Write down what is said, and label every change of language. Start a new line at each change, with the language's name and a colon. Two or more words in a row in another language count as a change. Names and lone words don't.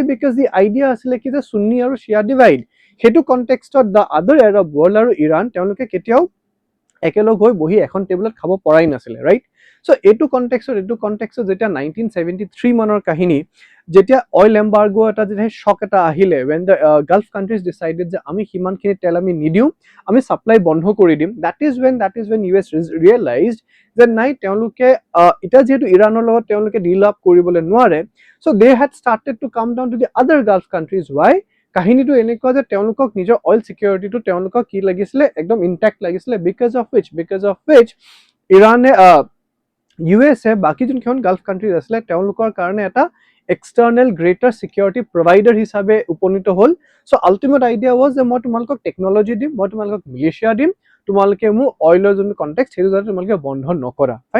English: because the idea
Assamese: আছিলে কি যে সুন্নি আৰু শিয়া ডিভাইড। সেইটো কনটেক্সটত
English: the other Arab world
Assamese: আৰু ইৰাণ তেওঁলোকে কেতিয়াও একেলগ হৈ বহি এখন টেবুলত খাব পৰাই নাছিলে, ৰাইট? চ' এইটো কনটেক্সটত যেতিয়া 1973 মানৰ কাহিনী, যেতিয়া
English: oil embargo
Assamese: এটা যেতিয়া শ্বক এটা আহিলে,
English: when the Gulf countries decided
Assamese: যে আমি সিমানখিনি তেল আমি নিদিওঁ, আমি ছাপ্লাই বন্ধ কৰি দিম,
English: that is when US realized
Assamese: যে নাই, তেওঁলোকে এতিয়া যিহেতু ইৰাণৰ লগত তেওঁলোকে ডিল আপ কৰিবলৈ নোৱাৰে,
English: so they had started to come down to the other Gulf countries. Why?
Assamese: কাহিনীটো এনেকুৱা যে তেওঁলোকক নিজৰ
English: oil securityটো
Assamese: তেওঁলোকক কি লাগিছিলে, একদম ইনটেক্ট লাগিছিলে,
English: because of which
Assamese: ইৰাণে USA বাকী যোনখন
English: Gulf countries
Assamese: আছিলে তেওঁলোকৰ কাৰণে এটা
English: external greater security provider
Assamese: হিচাপে উপনীত হ'ল।
English: so ultimate idea was
Assamese: যে মই তোমালোকক টেকনলজি দিম, মই তোমালোকক মিলিচিয়া দিম, তোমালোকে মোৰ অইলৰ যোনটো কণ্টেক্ট সেইটো যাতে তোমালোকে বন্ধ নকৰা, ফাইন?